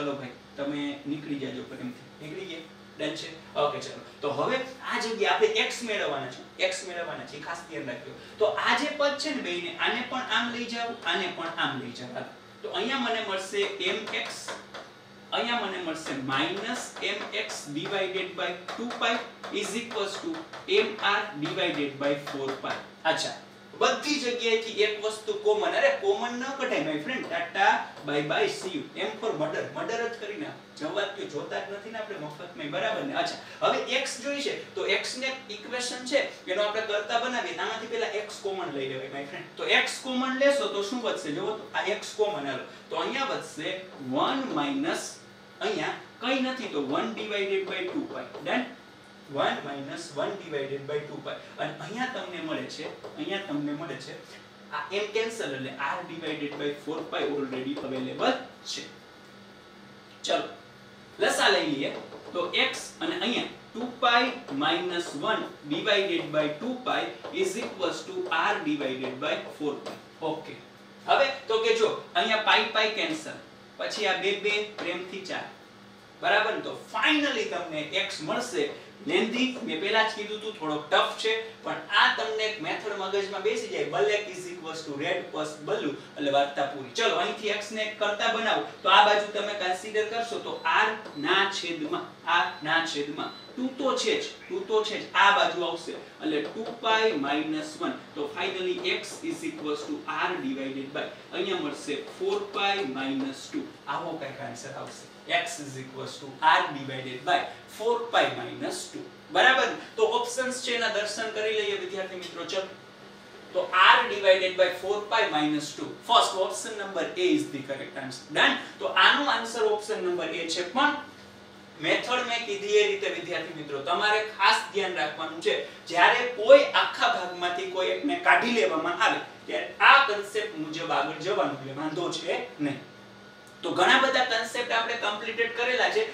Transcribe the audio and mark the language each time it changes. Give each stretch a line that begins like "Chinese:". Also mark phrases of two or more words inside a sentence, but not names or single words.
Gujarati: ચલો ભાઈ તમે નીકળી જાજો પ્રેમથી, નીકળી ગયા. ડન છે. ઓકે ચલો. તો હવે આ જગ્યાએ આપણે x મેળવવાના છે, ખાસ ધ્યાન રાખજો. તો આ જે પદ છે ને બેયને, આને પણ આમ લઈ જાવ, આને પણ આમ લઈ જાવ. તો અહીંયા મને મળશે
English: mx,
Gujarati: અહીંયા મને મળશે
English: -mx divided by 2π is equals to mr divided by 4π.
Gujarati: અચ્છા, બધી જગ્યાએથી એક વસ્તુ કોમન, અરે કોમન ન કઢાય
English: my friend.
Gujarati: ટાટા
English: bye bye see you. M for murder
Gujarati: જ કરી નાખ. જવાબ તો જોતા જ નથી ને આપણે મફતમાં, બરાબર ને? અચ્છા, હવે x જોઈ છે તો x ને ઇક્વેશન છે એનો આપણે કરતા બનાવીએ. આમાંથી પહેલા x કોમન લઈ લેવાય
English: my friend.
Gujarati: તો x કોમન લેશો તો શું વધશે? જોવો તો આ x કોમન હાલો તો અહીંયા વધશે 1 માઈનસ અહીંયા કઈ નથી તો
English: 1 divided by 2π.
Gujarati: ડન.
English: 1 minus 1 divided by 2π.
Gujarati: અને અહીંયા તમને મળે છે આ m કેન્સલ એટલે
English: r divided by 4π already available
Gujarati: છે. ચલો લસા લઈ લઈએ તો x અને અહીંયા
English: 2π minus 1 divided by 2π is equals to r divided by 4π.
Gujarati: ઓકે, હવે તો કે જો અહીંયા પાઈ કેન્સલ, પછી આ 2 પ્રેમથી 4, બરાબર ને? તો ફાઇનલી તમને x મળશે. લેન્ધી મેં પહેલા જ કીધું હતું થોડો ટફ છે, પણ આ તમને એક મેથડ મગજમાં બેસી જાય.
English: black is equals to red plus blue
Gujarati: એટલે વાર્તા પૂરી. ચલો અહીંથી x ને કરતા બનાવો તો આ બાજુ તમે કન્સિડર કરશો તો r ના છેદમાં 2 તો છે જ આ બાજુ આવશે એટલે 2π - 1. તો ફાઇનલી
English: x is equals to r divided by
Gujarati: અહીંયા મળશે 4π - 2. આવો કંઈક આન્સર આવશે.
English: x is equals to r divided by 4π minus 2. બરાબર?
Gujarati: તો ઓપ્શન્સ છે એના દર્શન કરી લઈએ વિદ્યાર્થી મિત્રો. ચલો તો
English: r divided by 4π minus 2. first option number A is the correct answer.
Gujarati: ડન. તો આનો આન્સર
English: option number A
Gujarati: છે. પણ મેથડ મેં કીધી એ રીતે વિદ્યાર્થી મિત્રો તમારે ખાસ ધ્યાન રાખવાનું છે. જ્યારે કોઈ આખા ભાગમાંથી કોઈ એકને કાઢી લેવામાં આવે ત્યારે આ કન્સેપ્ટ મુજબ આગળ જવાનું એટલે વાંધો છે નહીં. તો ઘણા બધા કન્સેપ્ટ આપણે કમ્પ્લીટેડ કરેલા છે.